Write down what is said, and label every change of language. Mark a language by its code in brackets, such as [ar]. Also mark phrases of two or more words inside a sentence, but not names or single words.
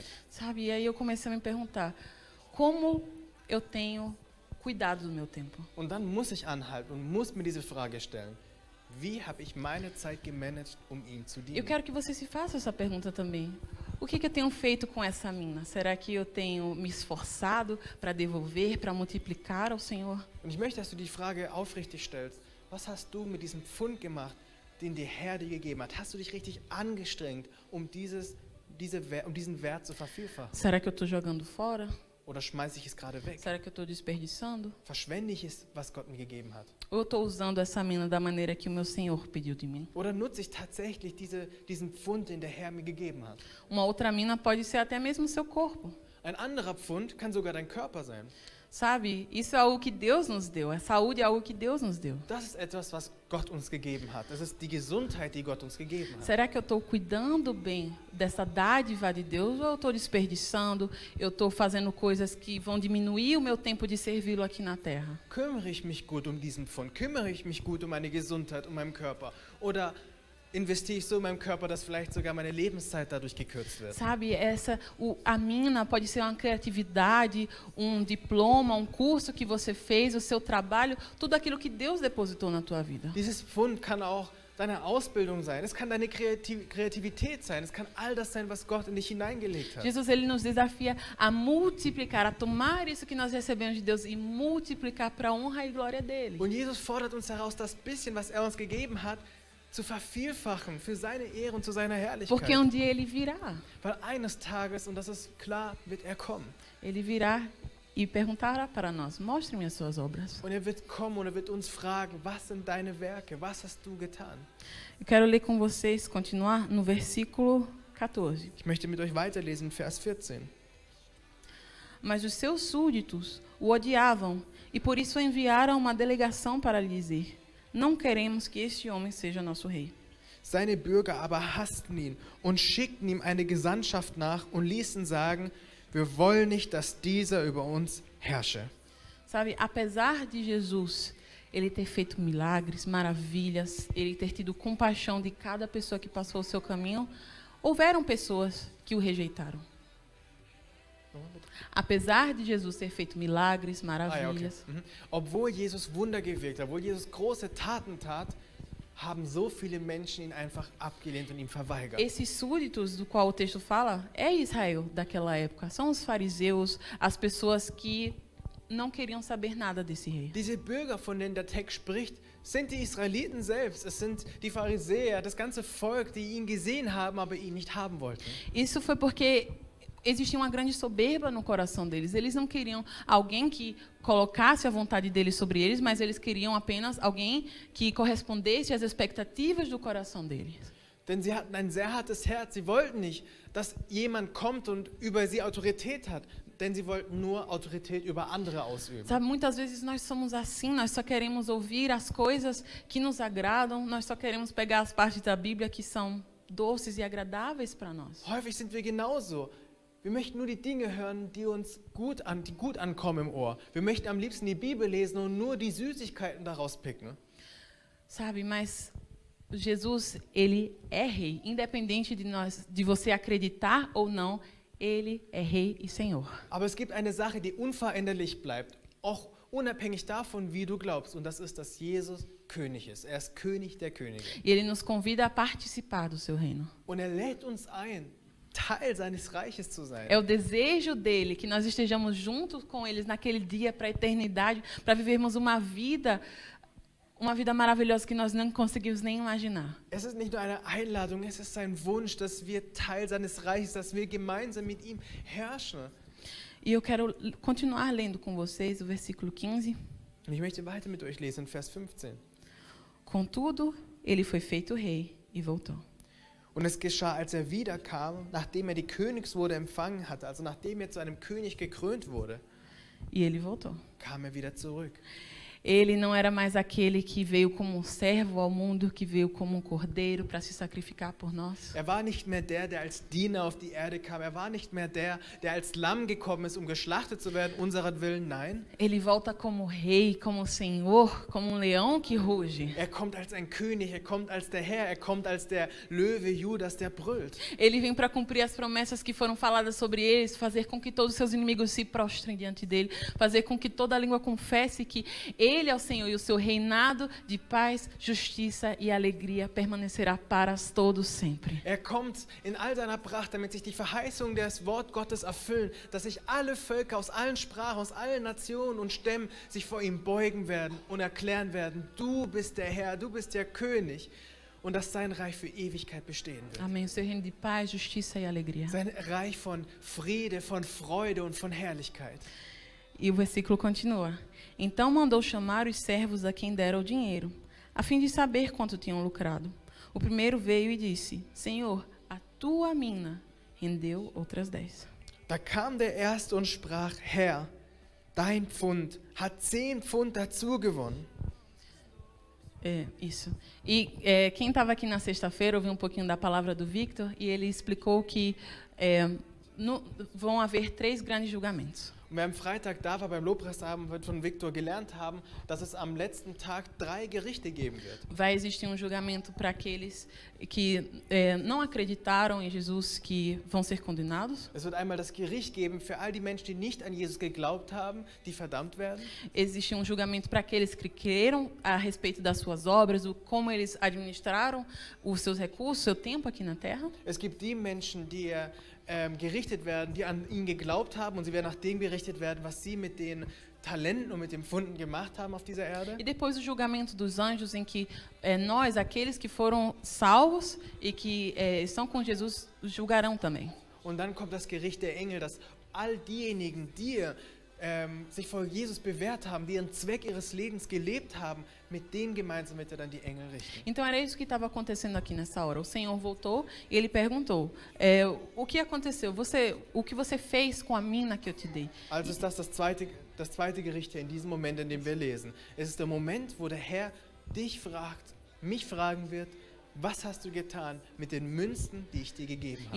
[pt] Sabe? E aí eu comecei a me perguntar, como eu tenho cuidado do meu tempo? [de] Und dann muss ich anhalten und muss mir diese Frage stellen. Wie habe ich meine Zeit gemanagt, um ihm zu [pt] Eu [de] dienen? [pt] quero que você se faça essa pergunta também. O que eu tenho feito com essa mina? Será que eu tenho me esforçado para devolver, para multiplicar ao Senhor? [de] Und ich möchte, dass du die Frage aufrichtig stellst. Was hast du mit diesem Pfund gemacht, den der Herr dir gegeben hat? Hast du dich richtig angestrengt, um diesen Wert zu vervielfachen? [pt] Será que eu estou jogando fora? [de] Oder schmeiße ich es gerade weg? [pt] Será que eu estou desperdiçando? [de] Verschwende ich es, was Gott mir gegeben hat? [pt] Ou eu estou usando essa mina da maneira que o meu Senhor pediu de mim? [de] Oder nutze ich tatsächlich diesen Pfund, den der Herr mir gegeben hat? [pt] Uma outra mina pode ser até mesmo o seu corpo. [de] Ein anderer Pfund kann sogar dein Körper sein. [pt] Sabe, isso é algo que Deus nos deu. A saúde é algo que Deus nos deu. [de] Das ist etwas, was Gott uns gegeben hat. Das ist die Gesundheit, die Gott uns gegeben hat. [pt] Será que eu estou cuidando bem dessa dádiva de Deus ou eu estou desperdiçando? Eu estou fazendo coisas que vão diminuir o meu tempo de servi-lo aqui na terra? [de] Kümmere ich mich gut um diesen Pfund? Kümmere ich mich gut um meine Gesundheit, um meinen Körper? Oder investiere ich so in meinem Körper, dass vielleicht sogar meine Lebenszeit dadurch gekürzt wird? [pt] Sabe, a mina pode ser uma criatividade, um diploma, um curso que você fez, o seu trabalho, tudo aquilo que Deus depositou na tua vida. [de] Dieses Pfund kann auch deine Ausbildung sein, es kann deine Kreativität sein, es kann all das sein, was Gott in dich hineingelegt hat. [pt] Jesus, ele nos desafia a multiplicar, a tomar isso que nós recebemos de Deus e multiplicar para a honra e glória dele. [de] Und Jesus fordert uns heraus, das bisschen, was uns gegeben hat, zu vervielfachen für seine Ehre und zu seiner Herrlichkeit. [pt] Porque um dia ele virá. [de] Weil eines Tages, und das ist klar, wird er kommen. [pt] Ele virá e perguntará para nós: mostre-me as suas obras. [de] Und er wird kommen und er wird uns fragen, was sind deine Werke? Was hast du getan? [pt] Eu quero ler com vocês, continuar no versículo 14. [de] Ich möchte mit euch weiterlesen, Vers 14. [pt] Mas os seus súditos o odiavam e por isso enviaram uma delegação para lhe dizer: não queremos que este homem seja nosso rei. [de] Seine Bürger aber hassten ihn und schickten ihm eine Gesandtschaft nach und ließen sagen, wir wollen nicht, dass dieser über uns herrsche. [pt] Sabe, apesar de Jesus ele ter feito milagres, maravilhas, ele ter tido compaixão de cada pessoa que passou o seu caminho, houveram pessoas que o rejeitaram. Apesar de Jesus ter feito milagres, maravilhas, [de] Obwohl Jesus Wunder gewirkt hat, obwohl Jesus große Taten tat, haben so viele Menschen ihn einfach abgelehnt und ihm verweigert. [pt] esses súditos do qual o texto fala é Israel daquela época. São os fariseus, as pessoas que não queriam saber nada desse rei. [de] Diese Bürger, von denen der Text spricht, sind die Israeliten selbst. Es sind die Pharisäer, das ganze Volk, die ihn gesehen haben, aber ihn nicht haben wollten. [pt] Isso foi porque existia uma grande soberba no coração deles. Eles não queriam alguém que colocasse a vontade deles sobre eles, mas eles queriam apenas alguém que correspondesse às expectativas do coração deles. [de] Denn sie hatten ein sehr hartes Herz. Sie wollten nicht, dass jemand kommt und über sie Autorität hat. Denn sie wollten nur Autorität über andere ausüben. [pt] Sabe, muitas vezes nós somos assim, nós só queremos ouvir as coisas que nos agradam, nós só queremos pegar as partes da Bíblia que são doces e agradáveis para nós. [de] Häufig sind wir genauso. Wir möchten nur die Dinge hören, die uns gut ankommen im Ohr. Wir möchten am liebsten die Bibel lesen und nur die Süßigkeiten daraus picken. [pt] Sabe, mas Jesus, ele é rei, independente de você acreditar ou não, ele é rei e Senhor. [de] Aber es gibt eine Sache, die unveränderlich bleibt, auch unabhängig davon, wie du glaubst, und das ist, dass Jesus König ist. Er ist König der Könige. [pt] E ele nos convida a participar do seu reino. [de] Und er lädt uns ein, Teil seines Reiches zu sein. [pt] É o desejo dele que nós estejamos juntos com eles naquele dia para a eternidade, para vivermos uma vida maravilhosa que nós não conseguimos nem imaginar. [de] Es ist nicht nur eine Einladung, es ist sein Wunsch, dass wir Teil seines Reiches, dass wir gemeinsam mit ihm herrschen. [pt] E eu quero continuar lendo com vocês o versículo 15. [de] Und ich möchte weiter mit euch lesen, Vers 15. [pt] Contudo, ele foi feito rei e voltou. [de] Und es geschah, als er wiederkam, nachdem die Königswürde empfangen hatte, also nachdem zu einem König gekrönt wurde, [pt] E ele voltou. [de] kam wieder zurück. [pt] Ele não era mais aquele que veio como um servo ao mundo, que veio como um cordeiro para se sacrificar por nós. [de] War nicht mehr der als Diener auf die Erde kam. War nicht mehr der als Lamm gekommen ist, geschlachtet zu werden, unseretwillen. Nein. [pt] Ele volta como rei, como senhor, como um leão que ruge. [de] Kommt als ein König, kommt als der Herr, kommt als der Löwe Judas, der brüllt. [pt] Ele vem para cumprir as promessas que foram faladas sobre eles, fazer com que todos os seus inimigos se prostrem diante dele, fazer com que toda a língua confesse que ele é o Senhor e o seu reinado de paz, justiça e alegria permanecerá para todos sempre. [de] Kommt in all seiner Pracht, damit sich die Verheißungen des Wort Gottes erfüllen, dass sich alle Völker aus allen Sprachen, aus allen Nationen und Stämmen sich vor ihm beugen werden und erklären werden, du bist der Herr, du bist der König. Und dass sein Reich für Ewigkeit bestehen wird. [pt] Amém. O seu reino de paz, justiça e alegria. [de] Sein Reich von Friede, von Freude und von Herrlichkeit. [pt] E o versículo continua. Então mandou chamar os servos a quem dera o dinheiro, a fim de saber quanto tinham lucrado. O primeiro veio e disse: Senhor, a tua mina rendeu outras 10. [de] Da kam der Erste und sprach, Herr, dein Pfund hat 10 Pfund dazu gewonnen. [pt] Isso. E quem estava aqui na sexta-feira ouviu um pouquinho da palavra do Victor e ele explicou que vão haver 3 grandes julgamentos. [de] Und wer am Freitag da war beim Lobpreisabend, wird von Viktor gelernt haben, dass es am letzten Tag 3 Gerichte geben wird. [pt] Vai existir um julgamento para aqueles que não acreditaram em Jesus, que vão ser condenados. [de] Es wird einmal das Gericht geben für all die Menschen, die nicht an Jesus geglaubt haben, die verdammt werden. [pt] Existe um julgamento para aqueles que creram a respeito das suas obras, como eles administraram os seus recursos, seu tempo aqui na Terra. [de] Es gibt die Menschen, die gerichtet werden, die an ihn geglaubt haben und sie werden nach dem gerichtet werden, was sie mit den Talenten und mit den Pfunden gemacht haben auf dieser Erde. [pt] E depois o julgamento dos anjos, em que nós, aqueles que foram salvos e que estão com Jesus, julgarão também. [de] Und dann kommt das Gericht der Engel, dass all diejenigen, die sich vor Jesus bewährt haben, die ihren Zweck ihres Lebens gelebt haben, mit denen gemeinsam wird er dann die Engel richten. [pt] Então era isso que estava acontecendo aqui nessa hora. O Senhor voltou e ele perguntou: o que aconteceu? O que você fez com a mina que eu te dei? [de] Also ist das zweite Gericht hier in diesem Moment, in dem wir lesen. Es ist der Moment, wo der Herr dich fragt, mich fragen wird, was hast du getan mit den Münzen, die ich dir gegeben habe?